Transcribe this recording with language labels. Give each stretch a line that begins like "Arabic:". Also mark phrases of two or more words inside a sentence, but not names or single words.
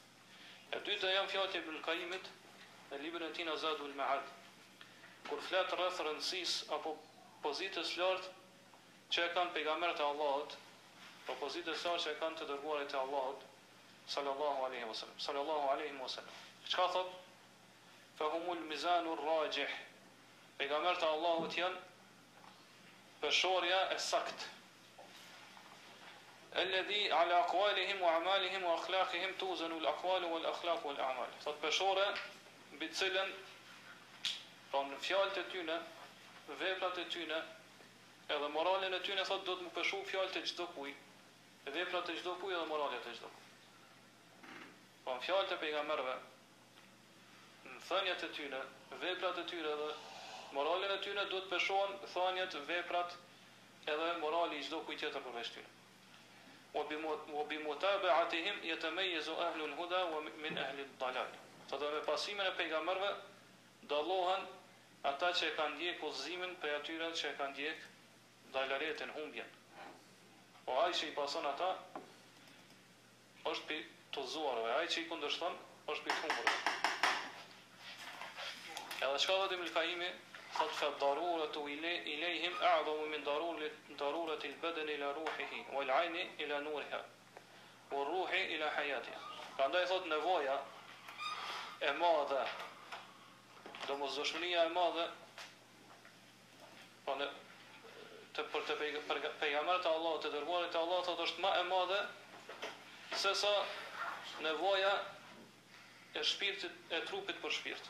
Albanian: E dyta janë fjalët e Ibn Qayyimit në librin e tij Zadul Ma'ad, kur flet rreth rëndësisë apo pozitës lartë që e kanë pejgamberët e Allahut, apo pozitës lartë që e kanë të dërguarit e Allahut
Arabic: صلى الله عليه وسلم. Çka thot? فهم الميزان الراجح.
Albanian: Pejgamberët e Allahut janë peshorja e sakt.
Arabic: الذي على أقوالهم وأعمالهم وأخلاقهم توزن الأقوال والأخلاق والأعمال.
Albanian: Thot peshore mbi cilën në fjalët e tyre, veprat e tyre, edhe moralin e tyre thot do të më peshu fjalët e çdo kujt, veprat e çdo kujt edhe moralet e çdo kujt. Në fjalët e pejgamberëve, në thënjet e tyre, veprat e tyre dhe moralin e tyre do të peshohen thënjet, veprat edhe morali I çdo kujt tjetër përveç tyre.
Arabic: وبمتابعتهم يتميز أهل الهدى ومن أهل الضلال.
Albanian: Sot me pasimin e pejgamberëve dallohen ata që e kanë ndjek udhëzimin prej atyre që e kanë ndjek dalaretin, humbjen. Po ai që I pason ata është pi të zuarve, ai që I kundërshton është pi të humburve. Edhe çka thotë Ibn Qayyimi, thot
Arabic: فالضرورة إليهم أعظم من ضرورة البدن إلى روحه والعين إلى نورها والروح إلى حياتها.
Albanian: Prandaj thot nevoja e madhe, domosdoshmëria e madhe për pejgamberët e Allahut, të dërguarit e Allahut, thot është më e madhe se sa nevoja e shpirtit, e trupit për shpirt.